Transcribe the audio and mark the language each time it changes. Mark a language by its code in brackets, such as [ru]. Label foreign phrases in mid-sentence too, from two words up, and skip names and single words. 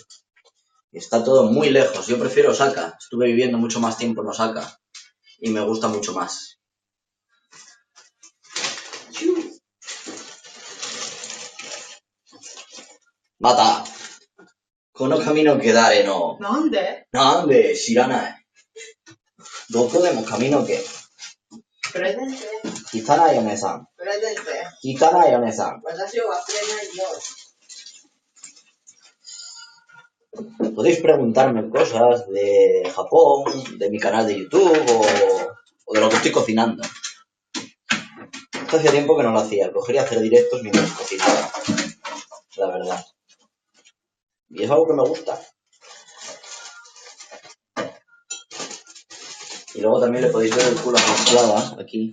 [es] Está todo muy lejos. Yo prefiero Osaka. Estuve viviendo mucho más tiempo en Osaka y me gusta mucho más. [ja] Mata. この髪の毛誰の？なんで？なんで知らない。どこでも髪の毛。プレゼント。汚いお姉さん。プレゼント。汚いお姉さん。私を忘れないよ。 [es] Podéis preguntarme cosas de Japón, de mi canal de YouTube o de lo que estoy cocinando. Hace tiempo que no lo hacía. Cogería hacer directos mientras cocinaba. La verdad. Y es algo que me gusta. Y luego también le podéis ver el culo a mi esclava, aquí.